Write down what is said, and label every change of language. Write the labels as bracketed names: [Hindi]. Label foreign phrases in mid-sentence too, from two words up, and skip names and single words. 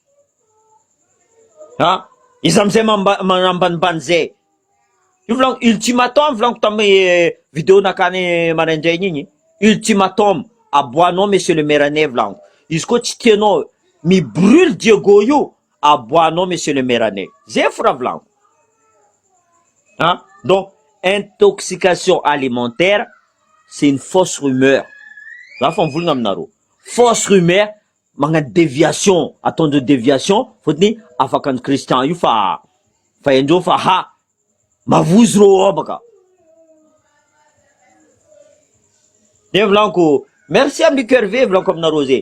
[Malagasy] Izy amizay manambanimbany zay. Io volaniko ultimatum volaniko tamy vidéo nakany maraindraigny igny. Ultimatum aboanao [French] monsieur le maire [Malagasy] anay volaniko. Izy koa tsy tianao mibrûle Diego io, aboanao [French] monsieur le maire [Malagasy] anay. Zay fora volaniko. [French] Donc intoxication alimentaire, c'est une fausse rumeur. [Malagasy] Za fa mivolagna aminareo. [French] Fausse rumeur, [Malagasy] magnano déviation, ataondreo déviation, fotony Afakano Christian io fa endreo fa mavozo reo ao baka. De volaniko, merci ami Luc Hervé volaniko aminareo zay.